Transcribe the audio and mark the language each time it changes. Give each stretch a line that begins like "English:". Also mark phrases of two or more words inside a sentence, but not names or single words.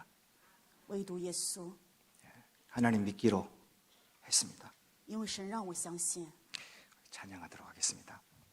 Chinese: 唯独耶稣，
Korean: 하나님 믿기로 했습니다.
Chinese: 因为神让我相信。
Korean: 찬양하도록 하겠습니다.